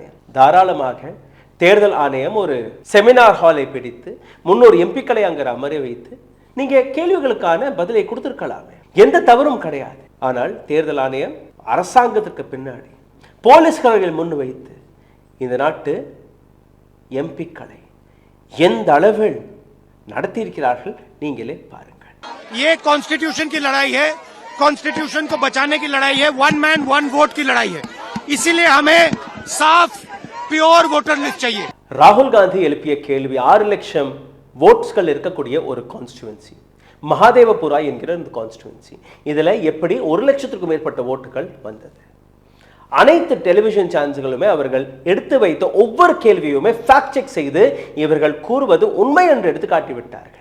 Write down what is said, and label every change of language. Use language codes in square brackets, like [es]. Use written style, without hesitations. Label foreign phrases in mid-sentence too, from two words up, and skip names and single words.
[ta] தாராளமாக தேர்தல் ஆணையம் ஒரு செமினார் ஹாலை பிடித்து 300 எம்பிக்களை அங்கே அமர வைத்து நீங்க கேள்விகளுக்கான பதிலை கொடுத்திருக்கலாமே, எந்த தவறும் கிடையாது. ஆனால் தேர்தல் ஆணையம் அரசாங்கத்திற்கு பின்னாடி போலீஸ்காரர்கள் முன் வைத்து இந்த நாட்டு எம்பிக்களை எந்த அளவில் நடத்தியிருக்கிறார்கள் நீங்களே பாருங்கள். [hi] ये कॉन्स्टिट्यूशन की लड़ाई है, कॉन्स्टिट्यूशन को बचाने की लड़ाई है, [en] 1 man 1 vote [hi] की लड़ाई है. इसीलिए हमें साफ [en] pure voter list [hi] चाहिए. [ta] ராகுல் காந்தி எழுப்பிய கேள்வி 6 லட்சம் ஓட்ஸ்கள் இருக்கக்கூடிய ஒரு கான்ஸ்டிடுவன்சி, மகாதேவபுரா என்கிற இந்த கான்ஸ்டிடுவன்சி, இதுல எப்படி 1 லட்சத்திற்கும் மேற்பட்ட ஓட்டுகள் வந்தது? அனைத்து டெலிவிஷன் சேனல்களுமே அவர்கள் எடுத்து வைத்த ஒவ்வொரு கேள்வியுமே [en] fact check [ta] செய்து இவர்கள் கூறுவது உண்மை என்று எடுத்து காட்டிவிட்டார்கள்.